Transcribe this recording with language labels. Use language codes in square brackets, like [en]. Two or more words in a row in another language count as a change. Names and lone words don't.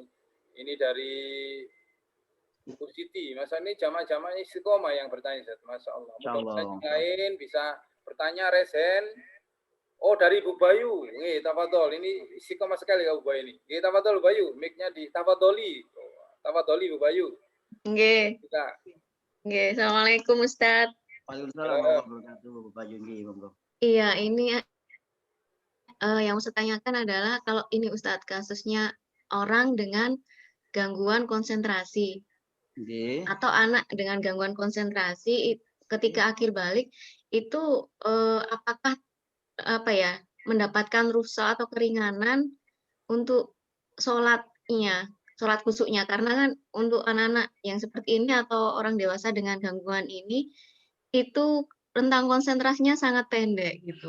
[id] Ini dari Bu Siti, masa ini jamaah-jamaah istiqomah yang bertanya, [ar] ما شاء الله. [id] Mudah-mudahan yang lain bisa bertanya resen. Oh, dari Bu Bayu. Nih, tafadhol. Ini istiqomah sekali ya Bu Bayu ini. Nggih, tafadhol Bu Bayu. Mic-nya di tafadholi. Tafadholi Bu Bayu. [jv] Nggih. Nggih, [ar] السلام عليكم أستاذ. وعليكم السلام ورحمة الله وبركاته, [jv] Bu Bayu nggih, monggo. [id] Iya, ini yang Ustaz tanyakan adalah kalau ini Ustaz kasusnya orang dengan gangguan konsentrasi. Atau anak dengan gangguan konsentrasi ketika akhir balik itu apakah mendapatkan rukhsah atau keringanan untuk sholatnya, sholat khusyuknya, karena kan untuk anak-anak yang seperti ini atau orang dewasa dengan gangguan ini itu rentang konsentrasinya sangat pendek gitu.